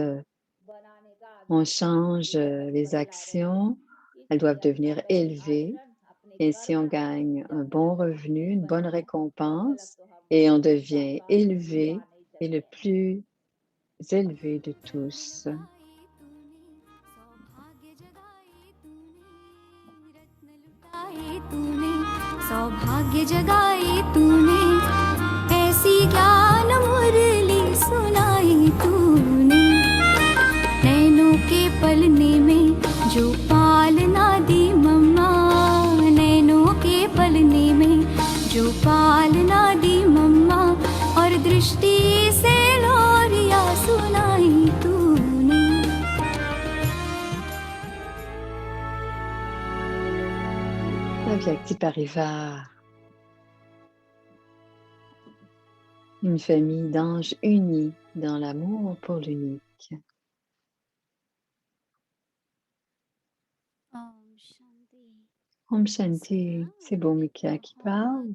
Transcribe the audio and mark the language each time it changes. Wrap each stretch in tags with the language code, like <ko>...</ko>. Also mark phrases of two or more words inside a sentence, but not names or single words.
<fr>On change les actions, elles doivent devenir élevées. Et si on gagne un bon revenu, une bonne récompense, et on devient élevé et le plus élevé de tous.</fr> <hi>सौभाग्य जगाई तूने ऐसी ज्ञान मुरली सुनाई तूने नैनों के पलने में जो पालना दी मम्मा नैनों के पलने में जो पालना दी मम्मा और दृष्टि से लोरिया सुनाई तूने अव्यक्ति परिवार,</hi> <fr>une famille d'anges unis dans l'amour pour l'unique.</fr> <hi>ओम शांति,</hi> <fr>c'est Bhumika qui parle.</fr>